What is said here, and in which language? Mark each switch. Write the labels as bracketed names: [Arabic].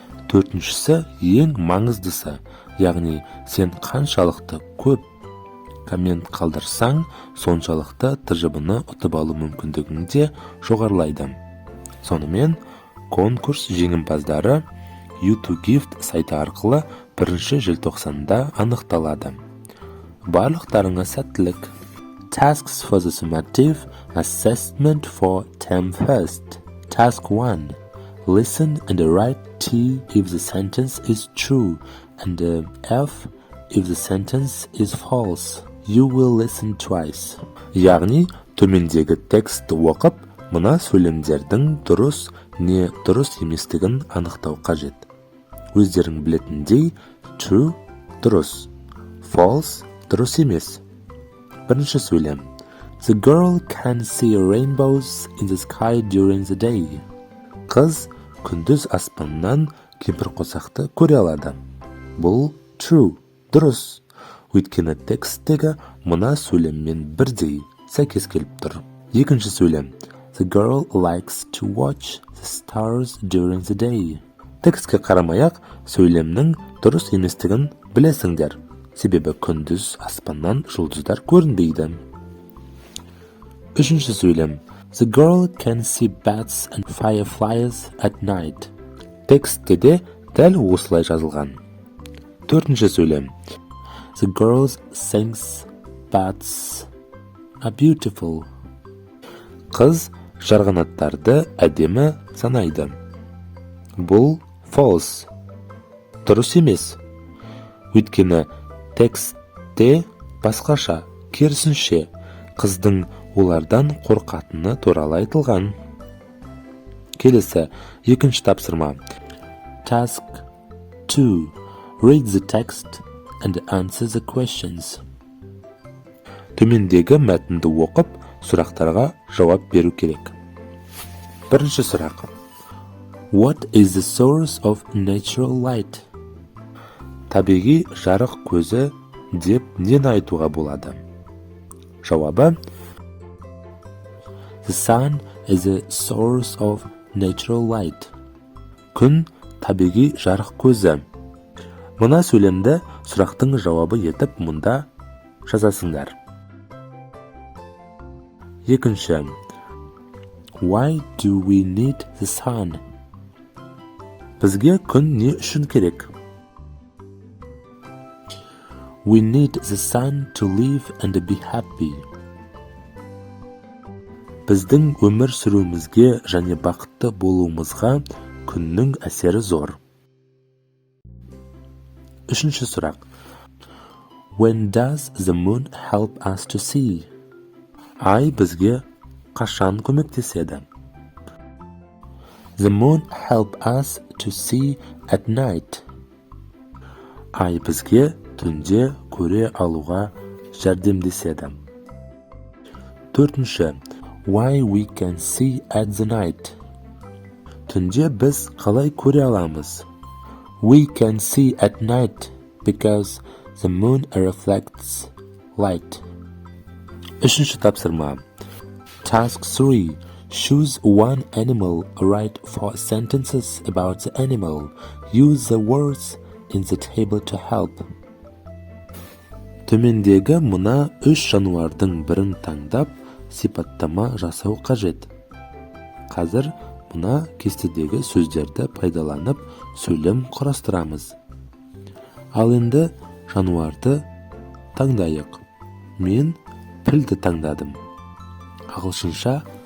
[Kazakh] Төртіншісі, ең маңыздысы, яғни сен қаншалықты көп коммент қалдырсаң, соншалықты тыржыбыны ұтып алу мүмкіндігің де жоғарылайды. Сонымен, конкурс жеңімпаздары U2Gift сайты арқылы 1 желтоқсанда анықталады. Барлықтарыңа сәттілік. [English] Tasks for the summative assessment for term first. Task 1. Listen and write T if the sentence is true and F if the sentence is false. You will listen twice. [Kazakh] Яғни, төмендегі текстті оқып, мына сөйлемдердің дұрыс не дұрыс еместігін анықтау қажет. Өздерің білетіндей, true дұрыс, false дұрыс емес. Бірінші сөйлем. [English] The girl can see rainbows in the sky during the day. [Kazakh] Қыз күндіз аспаннан кемпірқосақты көре алады. Бұл true, дұрыс. Өйткені тексттегі мына сөйлеммен бірдей сәйкес келіп тұр. Екінші сөйлем. [English] The girl likes to watch the stars during the day. [Kazakh] Текстке қарамай-ақ сөйлемнің дұрыс еместігін білесіңдер. Себебі күндіз аспаннан жұлдыздар көрінбейді. Үшінші сөйлем. [English] The girl can see bats and fireflies at night. [Kazakh] Текстте де дәл осылай жазылған. Төртінші сөйлем. [English] The girl thinks bats are beautiful. [Kazakh] Қыз жарғанаттарды әдемі санайды. Бұл false, дұрыс емес. Өйткені текстте басқаша, керісінше, қыздың олардан қорқатыны туралы айтылған. Келесі, екінші тапсырма. [English] Task 2. Read the text and answer the questions. [Kazakh] Төмендегі мәтінді оқып, сұрақтарға жауап беру керек. Бірінші сұрақ. [English] What is the source of natural light? [Kazakh] Табиғи жарық көзі деп нені айтуға болады? Жауабы. [English] The sun is a source of natural light. [Kazakh] Күн табиғи жарық көзі. Мына сөйлемді сұрақтың жауабы етіп мұнда жазасыңдар. Екінші. [English] Why do we need the sun? [Kazakh] Бізге күн не үшін керек? [English] We need the sun to live and be happy. [Kazakh] Біздің өмір сүруімізге және бақытты болуымызға күннің әсері зор. Үшінші сұрақ. [English] When does the moon help us to see? [Kazakh] Ай бізге қашан көмектеседі? [English] The moon help us to see at night. [Kazakh] Ай бізге түнде көре алуға жәрдемдеседі. Төртінші. [English] Why we can see at the night? [Kazakh] Түнде біз қалай көре аламыз? [English] We can see at night because the moon reflects light. [Kazakh] Үшінші тапсырма. [English] Task 3. Choose one animal, write 4 sentences about the animal. Use the words in the table to help. [Kazakh] Төмендегі мұна 3 жануардың бірін таңдап, сипаттама жасау қажет. Қазір мұна кестедегі сөздерді пайдаланып сөйлем құрастырамыз. Ал енді жануарды таңдайық. Мен пілді таңдадым. Ағылшынша